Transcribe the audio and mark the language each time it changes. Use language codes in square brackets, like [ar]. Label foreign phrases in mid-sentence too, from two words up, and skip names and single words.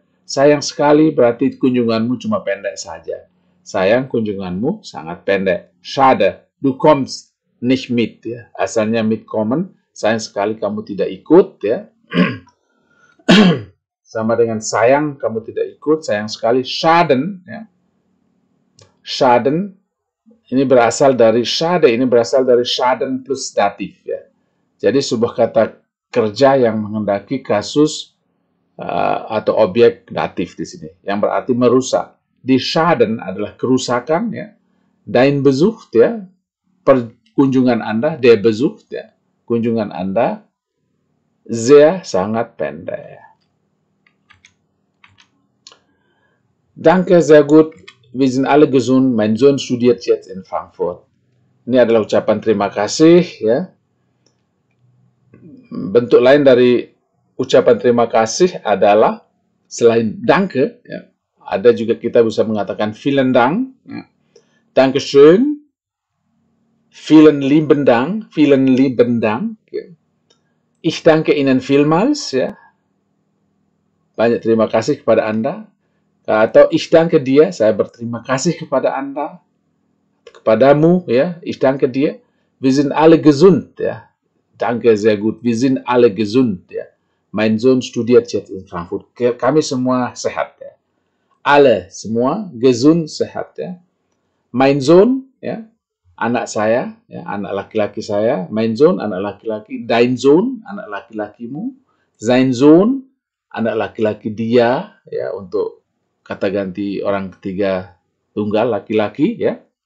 [id] Sayang sekali berarti kunjunganmu cuma pendek saja. Sayang, kunjunganmu sangat pendek. [de] Schade, du kommst nicht mit, [id] ya. Asalnya mitkommen. Sayang sekali kamu tidak ikut, ya. Sama dengan sayang kamu tidak ikut. Sayang sekali. Schaden, ya. Schaden ini berasal dari schade. Ini berasal dari Schaden plus datif, ya. Jadi sebuah kata kerja yang menghendaki kasus atau objek datif di sini, yang berarti merusak. [de] Die Schaden [id] adalah kerusakan, ya. [de] Dein Besuch, [id] ya, kunjungan Anda, [de] der Besuch, [id] ya, kunjungan Anda, sehr, sangat pendek. [de] Danke, sehr gut. Wir sind alle gesund. Mein Sohn studiert jetzt in Frankfurt. [id] Ini adalah ucapan terima kasih, ya. Bentuk lain dari ucapan terima kasih adalah selain danke, ya, ada juga kita bisa mengatakan [de] vielen Dank, [id] ya. [de] Dankeschön, vielen lieben Dank, ya. Ich danke Ihnen vielmals, [id] ya. Banyak terima kasih kepada Anda. Atau [de] ich danke dir, [id] saya berterima kasih kepada Anda, kepadamu, ya. [de] Ich danke dir. Wir sind alle gesund, ya. Danke, sehr gut. Wir sind alle gesund, ya. Mein Sohn studiert jetzt in Frankfurt. [id] Kami semua sehat, ya. Alle, semua, gesund, sehat, ya. [de] Mein Sohn, [id] ya, anak saya, ya, anak laki-laki saya. [de] Mein Sohn, [id] anak laki-laki. [de] Dein Sohn, [id] anak laki-lakimu. [de] Sein Sohn, [id] anak laki-laki dia, ya, untuk kata ganti orang ketiga tunggal, laki-laki, ya.